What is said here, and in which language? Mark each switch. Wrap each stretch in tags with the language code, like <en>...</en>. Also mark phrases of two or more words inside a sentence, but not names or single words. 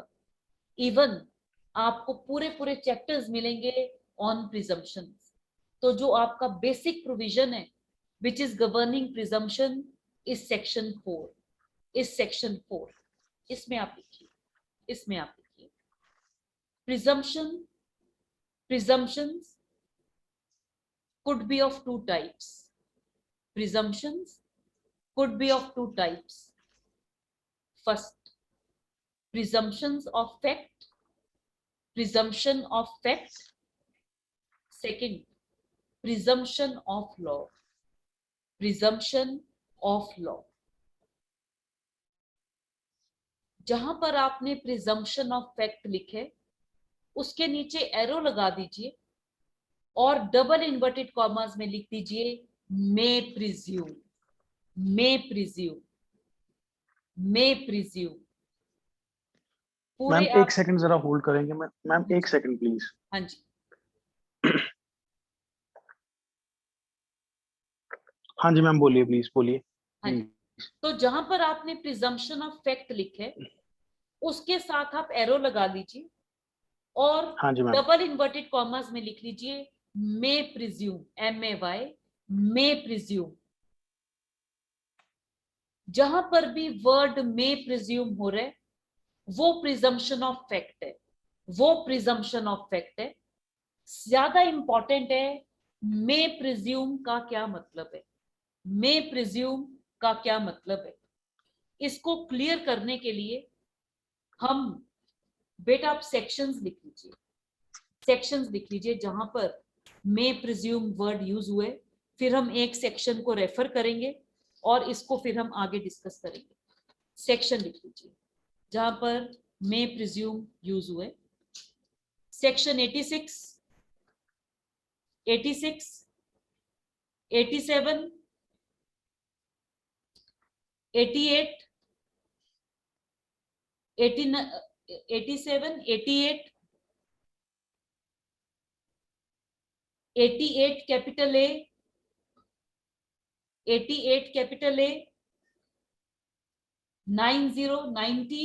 <hi>इवन आपको पूरे पूरे चैप्टर्स मिलेंगे</hi> <en>on presumptions.</en> <hi>तो जो आपका</hi> <en>basic provision</en> <hi>है</hi> <en>which is governing presumption is section 4.</en> <hi>इस सेक्शन 4 इसमें आप लिखिए, इसमें आप लिखिए प्रिजम्पशन.</hi> <en>प्रिजम्पशंस could be of two types. Presumptions could be of two types. First, presumptions of fact. Presumption of fact. Second, presumption of law. Presumption of law.</en> <hi>जहां पर आपने</hi> <en>presumption of fact</en> <hi>लिखे उसके नीचे एरो लगा दीजिए और</hi> <en>double inverted commas</en> <hi>में लिख दीजिए</hi> <en>may presume. May presume. May presume.</en> <hi>मैम एक सेकंड जरा होल्ड करेंगे. मैम एक सेकंड प्लीज. हाँ जी. हाँ जी मैम बोलिए, प्लीज बोलिए. हाँ जी. तो जहां पर आपने</hi> <en>presumption of fact</en> <hi>लिखे उसके साथ आप एरो लगा लीजिए और हाँ जी मैम.</hi> <en>double inverted commas</en> <hi>में लिख लीजिए</hi> <en>may presume. MAY may presume.</en> <hi>जहां पर भी वर्ड</hi> <en>may presume</en> <hi>हो रहा है वो</hi> <en>presumption of fact</en> <hi>है, वो</hi> <en>presumption of fact</en> <hi>है. ज्यादा इंपॉर्टेंट है</hi> <en>may presume</en> <hi>का क्या मतलब है,</hi> <en>may presume</en> <hi>का क्या मतलब है. इसको क्लियर करने के लिए हम बेटा आप सेक्शंस लिख लीजिए, सेक्शंस लिख लीजिए जहां पर</hi> <en>may presume</en> <hi>वर्ड यूज हुए. फिर हम एक सेक्शन को रेफर करेंगे और इसको फिर हम आगे डिस्कस करेंगे. सेक्शन लिख लीजिए जहां पर</hi> <en>may presume</en> <hi>यूज हुए। सेक्शन 86, 86, 87, 88, 87, 88, 88</hi> <en>capital A,</en> <hi>88</hi> <en>capital A,</en> <hi>90, 90,</hi>